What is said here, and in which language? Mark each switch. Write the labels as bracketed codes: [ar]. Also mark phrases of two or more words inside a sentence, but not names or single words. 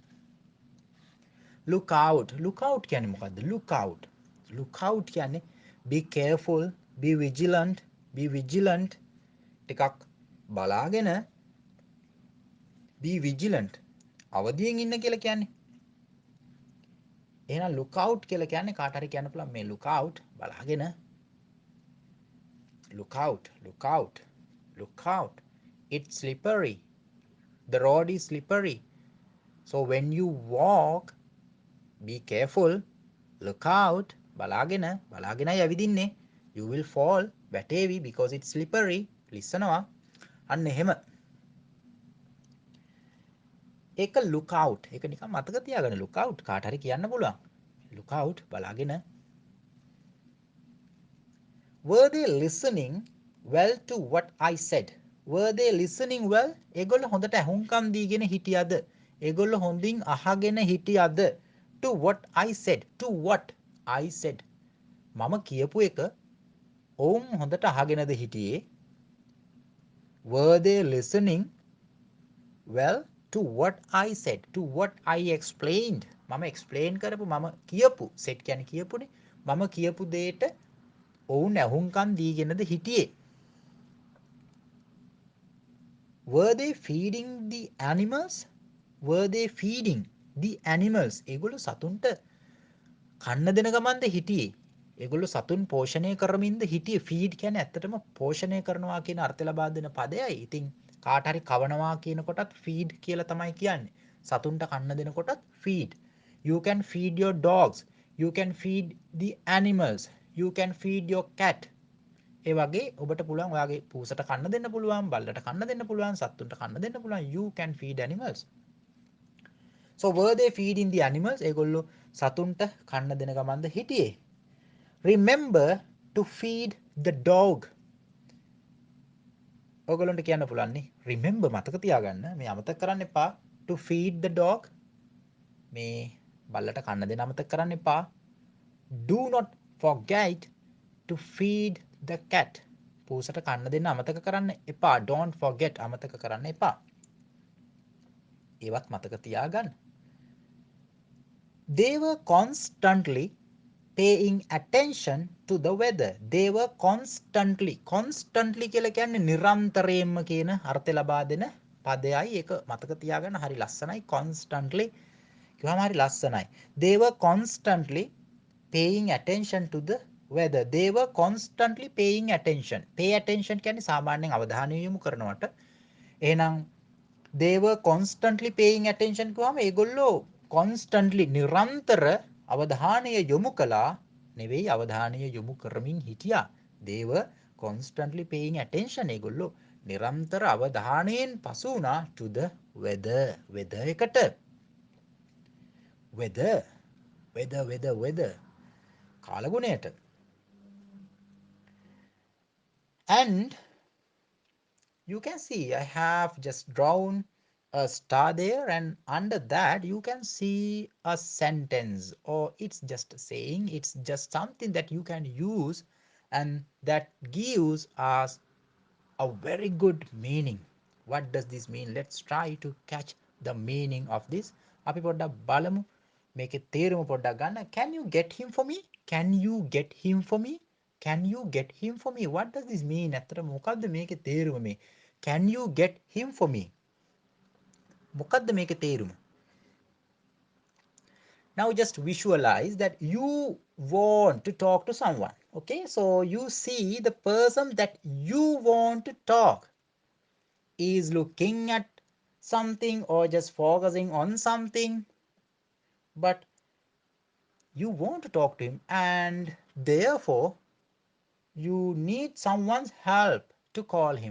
[en] look out. look out [si] කියන්නේ මොකද්ද? [en] look out කියන්නේ be careful, be vigilant, [si] ටිකක් බලාගෙන [en] be vigilant, [si] අවදියෙන් ඉන්න කියලා කියන්නේ. එහෙනම් [en] look out [si] කියලා කියන්නේ කාට හරි කියන්න පුළුවන් මේ [en] look out [si] බලාගෙන. [en] look out. It's slippery. The road is slippery. So when you walk, be careful. look out. [si] බලාගෙනයි ඇවිදින්නේ. [en] You will fall. වැටේවි because it's slippery. [si] ලිස්සනවා. අන්න එහෙම. ඒක [en] look out. [si] ඒක නිකන් මතක තියාගන්න. [en] look out [si] කාට හරි කියන්න පුළුවන්. [en] look out [si] බලාගෙන. [en] Were they listening well to what I said? Were they listening well? [si] ඒගොල්ලෝ හොඳට ඇහුම්කන් දීගෙන හිටියද? ඒගොල්ලෝ හොඳින් අහගෙන හිටියද? [en] To what I said. To what I said. [si] මම කියපු එක ඔවුන් හොඳට අහගෙනද හිටියේ? [en] Were they listening well to what I said? To what I explained. [si] මම explain කරපු මම කියපු set කියන්නේ කියපුනේ. මම කියපු දෙයට ඔවුන් ඇහුම්කන් දීගෙනද හිටියේ? [en] Were they feeding the animals? Were they feeding the animals? [si] ඒගොල්ලෝ සතුන්ට කන්න දෙන ගමන්ද හිටියේ? ඒගොල්ලෝ සතුන් පෝෂණය කරමින්ද හිටියේ? feed කියන්නේ ඇත්තටම පෝෂණය කරනවා කියන අර්ථය ලබා දෙන පදයයි. ඉතින් කාට හරි කවනවා කියන කොටත් feed කියලා තමයි කියන්නේ. සතුන්ට කන්න දෙනකොටත් [en] feed. You can feed your dogs. You can feed the animals. You can feed your cat. [si] ඒ වගේ ඔබට පුළුවන් ඔයාගේ පූසට කන්න දෙන්න පුළුවන්, බල්ලට කන්න දෙන්න පුළුවන්, සත්තුන්ට කන්න දෙන්න පුළුවන්. [en] You can feed animals. So were they feeding the animals? [si] ඒගොල්ලෝ සතුන්ට කන්න දෙන ගමන්ද හිටියේ? [en] Remember to feed the dog. [si] ඔයගොල්ලන්ට කියන්න පුළුවන් නේ. Remember මතක තියාගන්න. මේ අමතක කරන්න එපා. [en] To feed the dog. [si] මේ බල්ලට කන්න දෙන්න අමතක කරන්න එපා. [en] Do not forget to feed the cat. [si] පූසට කන්න දෙන්න අමතක කරන්න එපා. [en] Don't forget [si] අමතක කරන්න එපා. ඒවත් මතක තියාගන්න. [en] They were constantly paying attention to the weather. They were constantly [si] කියලා කියන්නේ නිරන්තරයෙන්ම කියන අර්ථය ලබා දෙන පදයයි. ඒක මතක තියාගන්න හරි ලස්සනයි. constantly කියවම හරි ලස්සනයි. [en] They were constantly paying attention to the weather. They were constantly paying attention. Pay attention [si] කියන්නේ සාමාන්‍යයෙන් අවධානය යොමු කරනවට. එහෙනම් [en] they were constantly paying attention [si] කියවම ඒගොල්ලෝ constantly නිරන්තර අවධානය යොමු කළා නෙවෙයි අවධානය යොමු කරමින් හිටියා. [en] They were constantly paying attention. [si] ඒගොල්ලෝ නිරන්තර අවධානයෙන් පසු වුණා [en] to the weather. [si] weather එකට. weather කාලගුණයට. [en] And you can see I have just drawn a star there, and under that you can see a sentence, or it's just a saying, it's just something that you can use and that gives us a very good meaning. What does this mean? Let's try to catch the meaning of this. [si] අපි පොඩ්ඩක් බලමු මේකේ තේරුම පොඩ්ඩක් ගන්න. [en] Can you get him for me? Can you get him for me? Can you get him for me? What does this mean? [si] ඇත්තට මොකද්ද මේකේ තේරුම මේ? [en] Can you get him for me? [si] මොකද්ද මේකේ තේරුම? [en] Now just visualize that you want to talk to someone. Okay, so you see the person that you want to talk is looking at something or just focusing on something, but you want to talk to him, and therefore you need someone's help to call him.